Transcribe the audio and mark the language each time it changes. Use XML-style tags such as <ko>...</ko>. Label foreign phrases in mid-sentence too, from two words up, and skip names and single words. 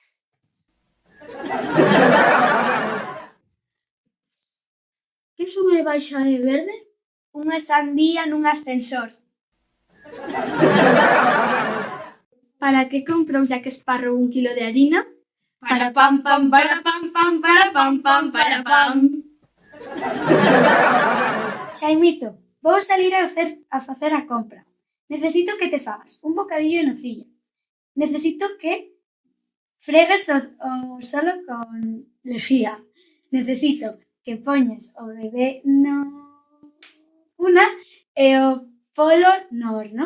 <gl>Que sube e baixa de verde? Unha sandía nun ascensor. Para que comprou Jack Sparrow 1 kilo de harina? Para pam pam para pam pam para pam pam para pam. Xaimito, vou salir a facer a compra. Necesito que te fagas un bocadillo de nocilla. Necesito que fregues o solo con lejía. Necesito que poñes o bebé no cuna e o polo no horno.</gl>